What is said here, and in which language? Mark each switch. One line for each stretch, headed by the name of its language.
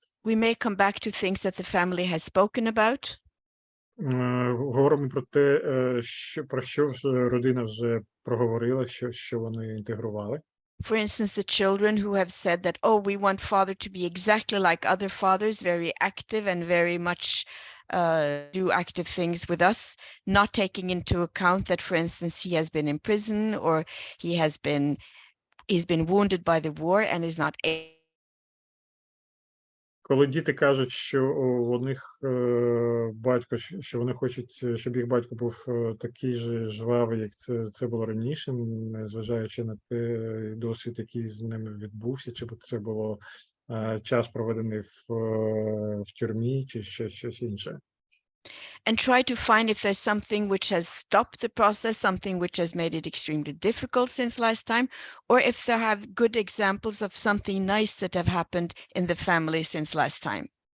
English: We may come back to things that the family has spoken about.
Ukrainian: Говоримо про те, про що вже родина вже проговорила, що вони інтегрували.
English: For instance, the children who have said that, oh, we want father to be exactly like other fathers, very active and very much do active things with us, not taking into account that, for instance, he has been in prison or he's been wounded by the war and is not able.
Ukrainian: Коли діти кажуть, що у них батько, що вони хочуть, щоб їх батько був такий же жвавий, як це було раніше, незважаючи на те досвід, який з ними відбувся, чи це було час проведений в тюрмі, чи щось інше.
English: And try to find if there's something which has stopped the process, something which has made it extremely difficult since last time, or if there have good examples of something nice that have happened in the family since last time.